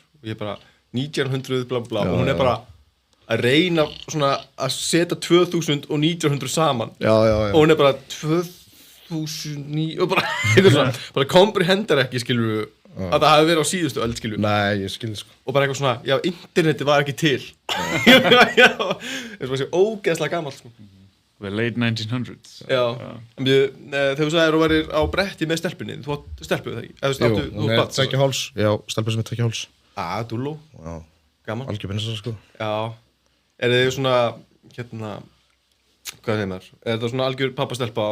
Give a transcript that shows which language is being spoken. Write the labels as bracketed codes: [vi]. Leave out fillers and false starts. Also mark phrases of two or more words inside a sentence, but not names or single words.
[is] Og ég er bara 1900 bla bla og hún er bara að reyna svona að setja 2000 og 1900 saman og hún er bara 2009 og bara eitthvað svona, bara komprehendar ekki skilur að það hafi verið á síðustu öld skilur Nei, ég skil sko og bara eitthvað svona, já, internetið var ekki til eins og þessi ógeðslega gamall sko [en] The late 1900s [is] Já, þegar þú sagðir þú værir á bretti með stelpunni, þú átt stelpu það ekki? Jú, hún er 2,5 háls, já, stelpur sem er 2,5 háls dúlló, gaman Algjör prinsessa sko Já, er þið svona, hérna, hvað segir maður? Er þetta svona algjör pappastelpa á